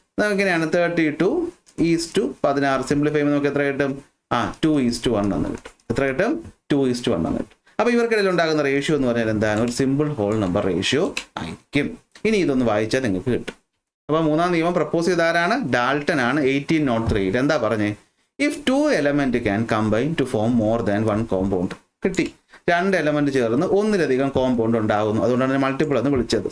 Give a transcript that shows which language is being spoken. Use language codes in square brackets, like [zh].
[ml] 32:16. Simplify ചെയ്യുമ്പോൾ നമുക്ക് എത്ര കിട്ടും? 2:1 എന്ന് കിട്ടും. എത്ര കിട്ടും? 2:1 എന്ന് കിട്ടും. അപ്പൊ ഇവർക്കിടയിൽ ഉണ്ടാകുന്ന റേഷ്യോ എന്ന് പറഞ്ഞാൽ എന്താണ്? ഒരു സിമ്പിൾ ഹോൾ നമ്പർ റേഷ്യോ ആയിരിക്കും. ഇനി ഇതൊന്ന് വായിച്ചാൽ നിങ്ങൾക്ക് കിട്ടും. അപ്പൊ 3ാം നിയമം പ്രപ്പോസ് ചെയ്ത ആരാണ്? ഡാൾട്ടൺ ആണ്. 1803. എന്താ പറഞ്ഞേ? [en] If 2 elements can combine to form more than 1 compound. [ml] കിട്ടി. 2 എലമെന്റ് ചേർന്ന് ഒന്നിലധികം കോമ്പൗണ്ട് ഉണ്ടാകുന്നു. അതുകൊണ്ടാണ് മൾട്ടിപ്പിൾ എന്ന് വിളിച്ചത്.